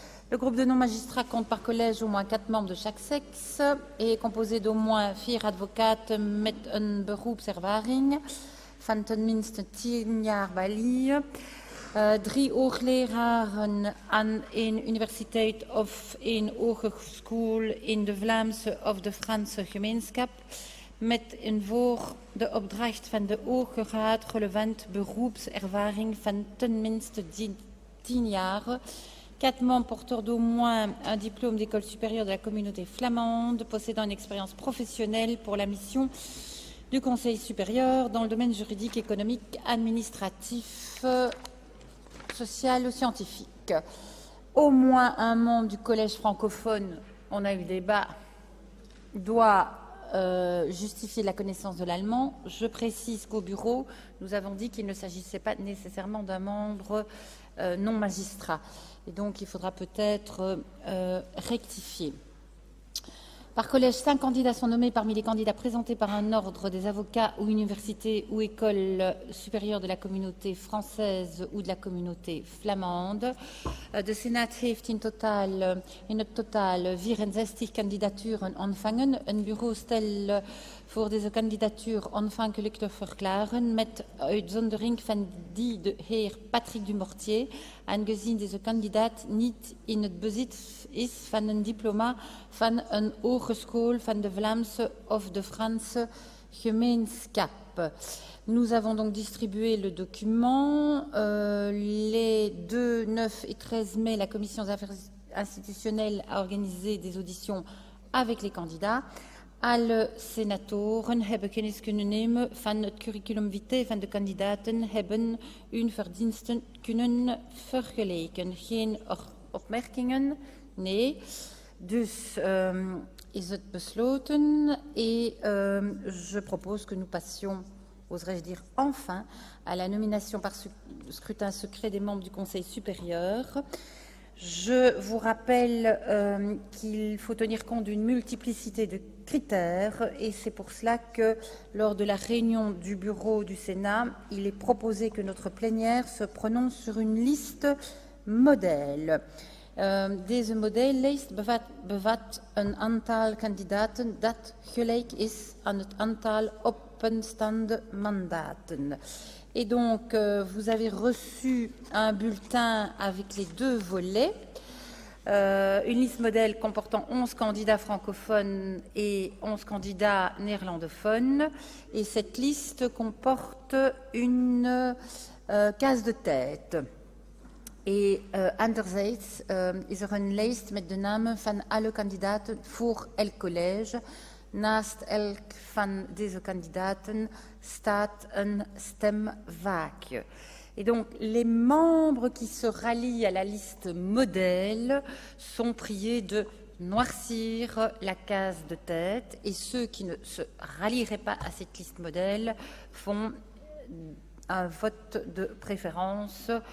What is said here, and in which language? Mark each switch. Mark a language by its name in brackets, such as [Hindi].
[French] Le groupe de non-magistrats compte par collège au moins 4 membres de chaque sexe et est composé d'au moins 4 [Dutch] advocaten met een beroepservaring van tenminste 10 jaar balie. 3 hoogleraren aan een universiteit of een hogeschool in de Vlaamse of de Franse gemeenschap met een voor de opdracht van de Hoge Raad relevant beroepservaring van tenminste 10 jaar. [French] 4 membres porteurs d'au moins un diplôme d'école supérieure de la communauté flamande, possédant une expérience professionnelle pour la mission du Conseil supérieur dans le domaine juridique, économique, administratif, social ou scientifique. Au moins un membre du collège francophone, on a eu débat, doit justifier la connaissance de l'allemand. Je précise qu'au bureau, nous avons dit qu'il ne s'agissait pas nécessairement d'un membre non magistrat. Et donc, il faudra peut-être rectifier. Par collège, 5 candidats sont nommés parmi les candidats présentés par un ordre des avocats ou université ou école supérieure de la communauté française ou de la communauté flamande. [Dutch] De Senat heeft in het totaal 64 kandidaturen ontvangen. Een bureau stelt voor deze kandidatuur ontvankelijk te verklaren met uitzondering van die de heer Patrick Dumortier, aangezien deze kandidaat niet in het bezit is van een diploma van een hogeschool van de Vlaamse of de Franse gemeenschap. [French] Nous avons donc distribué le document. Les 2, 9 et 13 mai, la Commission des affaires institutionnelles a organisé des auditions avec les candidats. [Dutch] Alle senatoren hebben kennis kunnen nemen van het curriculum vitae van de kandidaten, hebben hun verdiensten kunnen vergelijken. Geen opmerkingen? Nee. Dus is het besloten [French] et je propose que nous passions, oserais-je dire enfin, à la nomination par scrutin secret des membres du Conseil supérieur. Je vous rappelle qu'il faut tenir compte d'une multiplicité de critères et c'est pour cela que lors de la réunion du bureau du Sénat, il est proposé que notre plénière se prononce sur une liste modèle. [Dutch] Deze modellijst bevat een aantal kandidaten dat gelijk is aan het aantal openstaande mandaten. [French] Et donc, vous avez reçu un bulletin avec les 2 volets, une liste modèle comportant 11 candidats francophones et 11 candidats néerlandophones. Et cette liste comporte une case de tête. [Dutch] Et anderzijds is er een lijst met de namen van alle kandidaten voor elk college. Naast elk van deze kandidaten staat een stemvaakje. [French] Et donc, les membres qui se rallient à la liste modèle sont priés de noircir la case de tête et ceux qui ne se rallieraient pas à cette liste modèle font un vote de préférence